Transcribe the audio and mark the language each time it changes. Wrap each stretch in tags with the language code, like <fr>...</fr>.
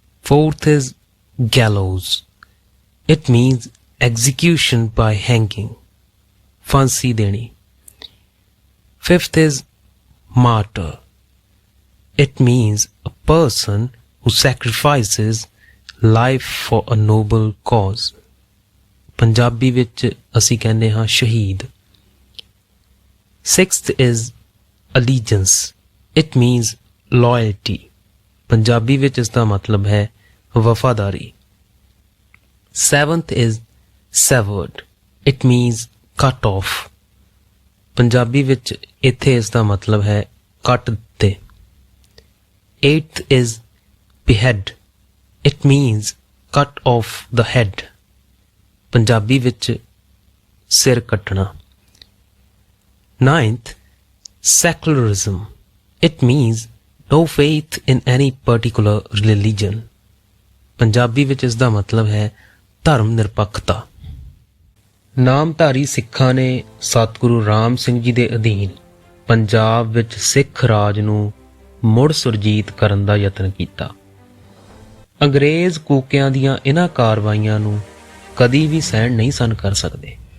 <en>Fourth is gallows. It means execution by hanging.</en> <pa>फांसी देनी.</pa> <en>Fifth is martyr. It means a person who sacrifices life for a noble cause.</en> <pa>Punjabi ਵਿੱਚ ਅਸੀਂ ਕਹਿੰਦੇ ਹਾਂ ਸ਼ਹੀਦ.</pa> <en>Sixth is allegiance. It means loyalty.</en> <pa>Punjabi ਵਿੱਚ ਇਸ ਦਾ ਮਤਲਬ ਹੈ ਵਫਾਦਾਰੀ.</pa> <en>7th is severed. It means cut off.</en> <pa>Punjabi ਵਿੱਚ ਇੱਥੇ ਇਸ ਦਾ ਮਤਲਬ ਹੈ ਕੱਟ ਦਿੱਤੇ.</pa> <en>8th is behead. It means cut off the head.</en> <pa>Punjabi ਵਿੱਚ ਸਿਰ ਕੱਟਣਾ.</pa> <en>9th, secularism. It means no faith in any particular religion.</en> <pa>Punjabi ਵਿੱਚ ਇਸ ਦਾ ਮਤਲਬ ਹੈ ਧਰਮ ਨਿਰਪੱਖਤਾ. ਨਾਮਧਾਰੀ ਸਿੱਖਾਂ ਨੇ ਸਤਿਗੁਰੂ ਰਾਮ ਸਿੰਘ ਜੀ ਦੇ ਅਧੀਨ ਪੰਜਾਬ ਵਿੱਚ ਸਿੱਖ ਰਾਜ ਨੂੰ ਮੁੜ ਸੁਰਜੀਤ ਕਰਨ ਦਾ ਯਤਨ ਕੀਤਾ. ਅੰਗਰੇਜ਼ ਕੂਕਿਆਂ ਦੀਆਂ ਇਹਨਾਂ ਕਾਰਵਾਈਆਂ ਨੂੰ ਕਦੀ ਵੀ ਸਹਿਣ ਨਹੀਂ ਸਨ ਕਰ ਸਕਦੇ.</pa>